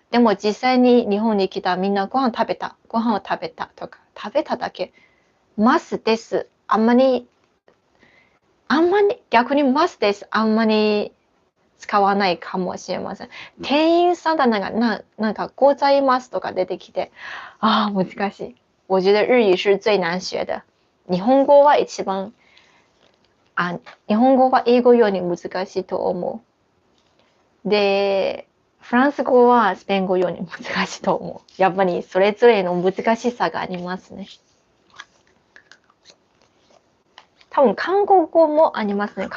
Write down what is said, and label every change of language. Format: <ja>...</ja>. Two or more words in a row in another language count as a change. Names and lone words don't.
<ja>でも実際に日本に来たみんなご飯を食べたとか、食べただけ。ますです。あんまり、逆にますです。あんまり使わないかもしれません。店員さんだございますとか出てきて、難しい。</ja> <zh>我觉得日语是最難学的。</zh> <ja>日本語は英語より難しいと思う。で、フランス語はスペイン語より難しいと思う。やっぱりそれぞれの難しさがありますね。多分韓国語もありますね。</ja>